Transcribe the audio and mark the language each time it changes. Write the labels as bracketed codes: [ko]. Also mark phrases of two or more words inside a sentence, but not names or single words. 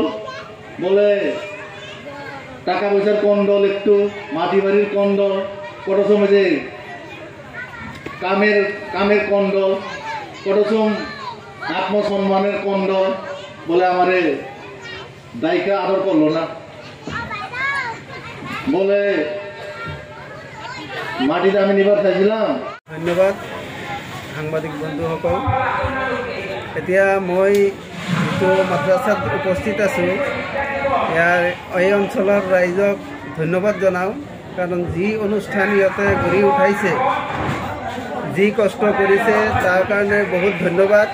[bn] বলে টাকা পয়সার কন্ডল, একটু মাটি বাড়ির কন্ডল, কত সময় যে কামের কন্ডল, কত সময় আত্মসম্মানের কন্ডল, বলে আমারে দায়িকা আদর করলো না, বলে মাটিটা আমি নিবার চাইছিলাম। [as] ধন্যবাদ সাংবাদিক বন্ধুসকল। এতিয়া মই যিটো মাদ্ৰাছাত উপস্থিত আছোঁ, ইয়াৰ এই অঞ্চলৰ ৰাইজক ধন্যবাদ জনাওঁ, কাৰণ যি অনুষ্ঠান ইয়াতে গঢ়ি উঠাইছে, যি কষ্ট কৰিছে তাৰ কাৰণে বহুত ধন্যবাদ।